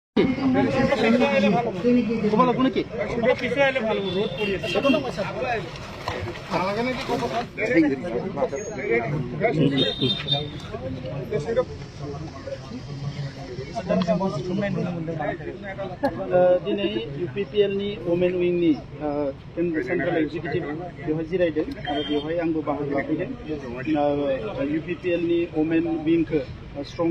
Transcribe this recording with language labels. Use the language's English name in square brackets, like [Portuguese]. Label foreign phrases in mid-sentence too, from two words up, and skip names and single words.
[Bangla] কমলা কোনে কি কিছু আইলে ভালো রোদ পড়িয়েছে [Bodo] दिनै UPPL नि [English] women wing [Bodo] नि [English] central executive [Bodo] बेवहाय जिरायदों आरो बेवहाय आंबो बाहागो लाफैदों UPPL नि वमेन विंगखौ स्ट्रं